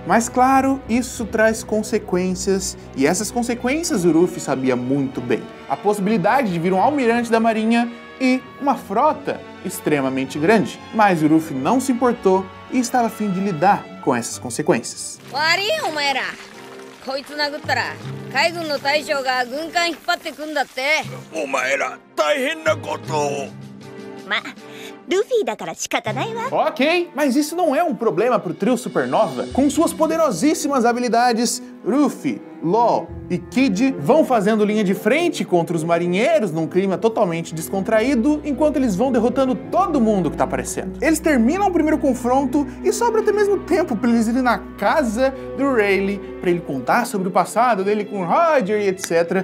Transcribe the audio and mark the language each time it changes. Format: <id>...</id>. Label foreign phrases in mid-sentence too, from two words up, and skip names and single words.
<pt>Mas claro, isso traz consequências, e essas consequências o Ruffy sabia muito bem. A possibilidade de vir um almirante da marinha e uma frota extremamente grande. Mas o Ruffy não se importou e estava a fim de lidar com essas consequências.</pt> <ja>悪いお前らこいつ殴ったら海軍の大将が軍艦引っ張ってくんだって。お前ら大変なことを。まあルフィだから仕方ないわ。</ja> <pt>Ok, mas isso não é um problema para o trio Supernova. Com suas poderosíssimas habilidades, Ruffy, Law e Kid vão fazendo linha de frente contra os marinheiros num clima totalmente descontraído, enquanto eles vão derrotando todo mundo que tá aparecendo. Eles terminam o primeiro confronto e sobra até mesmo tempo para eles irem na casa do Rayleigh para ele contar sobre o passado dele com Roger e etc.</pt>